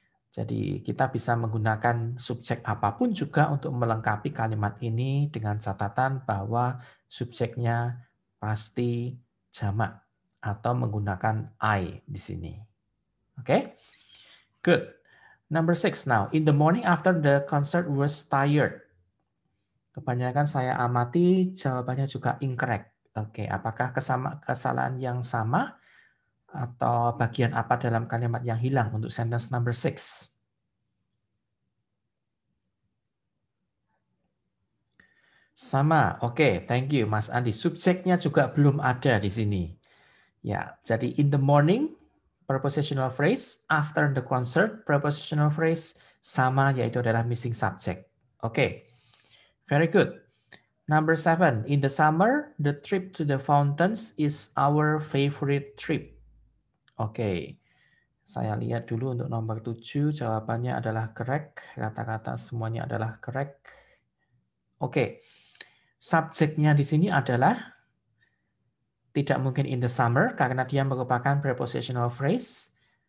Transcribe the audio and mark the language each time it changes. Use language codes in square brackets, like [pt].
[id] Jadi kita bisa menggunakan subjek apapun juga untuk melengkapi kalimat ini dengan catatan bahwa subjeknya pasti jamak atau menggunakan I di sini. [en] Oke? Good. Number 6 now. In the morning after the concert was tired. [id] Kebanyakan saya amati jawabannya juga incorrect. Oke, apakah kesalahan yang sama atau bagian apa dalam kalimat yang hilang untuk sentence number 6? Sama, oke, [en] thank you [id] Mas Andi. Subjeknya juga belum ada di sini. Ya, jadi in the morning, prepositional phrase, after the concert, prepositional phrase, sama yaitu adalah missing subject. Oke, [en] very good. Number 7, in the summer, the trip to the fountains is our favorite trip. [id] Oke, saya lihat dulu untuk nomor 7, jawabannya adalah correct. Kata-kata semuanya adalah correct. Oke, subjeknya di sini adalah tidak mungkin in the summer karena dia merupakan prepositional phrase.